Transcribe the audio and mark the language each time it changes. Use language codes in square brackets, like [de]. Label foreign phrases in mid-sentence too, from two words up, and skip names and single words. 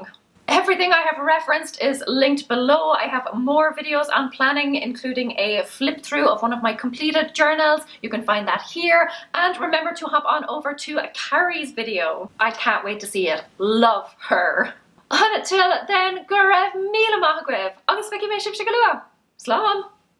[en] Everything I have referenced is linked below. I have more videos on planning, including a flip through of one of my completed journals. You can find that here. And remember to hop on over to Carrie's video. I can't wait to see it. Love her. Until then, [ga] go raibh míle maith agaibh. Agus bheici mé sibh go luath. Slán.